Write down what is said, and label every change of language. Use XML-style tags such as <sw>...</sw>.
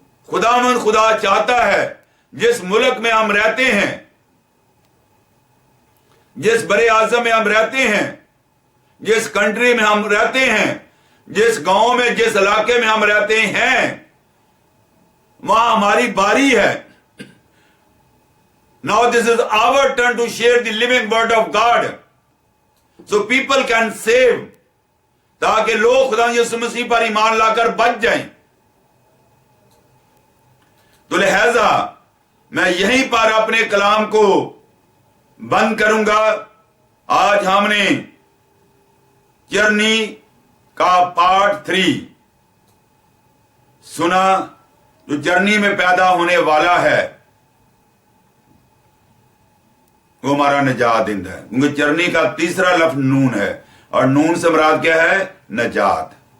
<hi>खुदामंद खुदा चाहता है जिस मुल्क में हम रहते हैं, जिस बड़े आजम में हम रहते हैं, जिस कंट्री में हम रहते हैं, जिस गांव में, जिस इलाके में हम रहते हैं, वहां हमारी बारी है।</hi> <en>Now this is our turn to share the living word of God, so people can save,</en> <hi>ताकि लोग खुदा यीशु मसीह पर ईमान लाकर बच जाएं। तो लिहाजा मैं यहीं पर अपने कलाम को बंद करूंगा। आज हमने जर्नी का पार्ट 3 सुना, जो जर्नी में पैदा होने वाला है वो हमारा निजात दहिंदा है, क्योंकि जर्नी का तीसरा लफ्ज नून है, और नून से मुराद क्या है? निजात।</hi>